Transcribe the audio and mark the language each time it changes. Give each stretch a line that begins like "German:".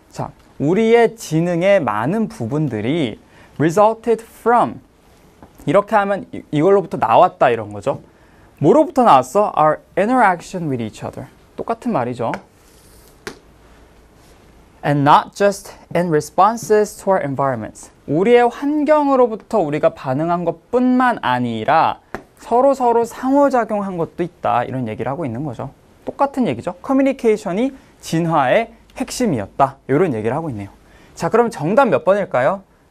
Korean: 자, 우리의 지능의 많은 부분들이
English: resulted from.
Korean: 이렇게 하면 이걸로부터 나왔다 이런 거죠. 뭐로부터 나왔어?
English: Our interaction with each other.
Korean: 똑같은 말이죠.
English: And not just in responses to our environments.
Korean: 우리의 환경으로부터 우리가 반응한 것뿐만 아니라 서로 상호작용한 것도 있다. 이런 얘기를 하고 있는 거죠. 똑같은 얘기죠. 커뮤니케이션이 진화의 핵심이었다. 이런 얘기를 하고 있네요. 자, 그럼 정답 몇 번일까요?